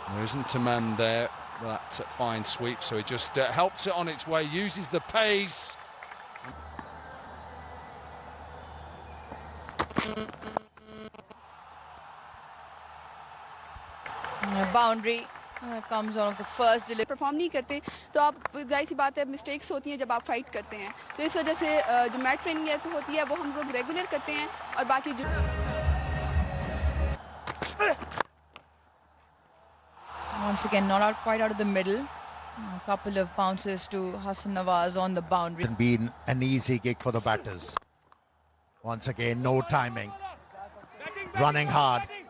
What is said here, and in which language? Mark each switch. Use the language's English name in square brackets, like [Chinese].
[English] There isn't a man there. That's a fine sweep, so he just helps it on its way, uses the pace. Boundary comes on of the first delivery. [Hindi] Perform नहीं करते तो आप जाहिर सी बात है mistakes होती हैं जब आप फाइट करते हैं तो इस वजह से जो मैच ट्रेनिंग है होती है वो हम लोग रेगुलर करते हैं और बाकी जो [English] Once again, not out quite out of the middle. A couple of bounces to Hassan Nawaz on the boundary. It's been an easy gig for the batters. Once again, no timing. Running hard.